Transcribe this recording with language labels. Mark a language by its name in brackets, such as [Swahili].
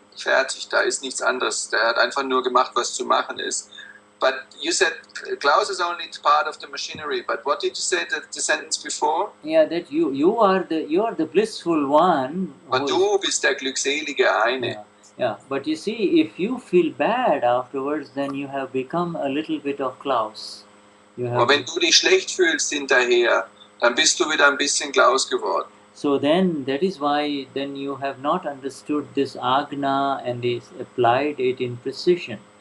[German] Fertig, da ist nichts anderes. Der hat einfach nur gemacht, was zu machen ist. [English] But you said Klaus is only part of the machinery. But what did you say the sentence before? Yeah, that you are the blissful one. [German] Und du bist der glückselige eine. [English] Yeah, yeah. But you see, if you feel bad afterwards, then you have become a little bit of Klaus. [German] Aber wenn du dich schlecht fühlst hinterher, dann bist du wieder ein bisschen Klaus geworden. [English] So then, that is why then you have not understood this Agna and is applied it in precision.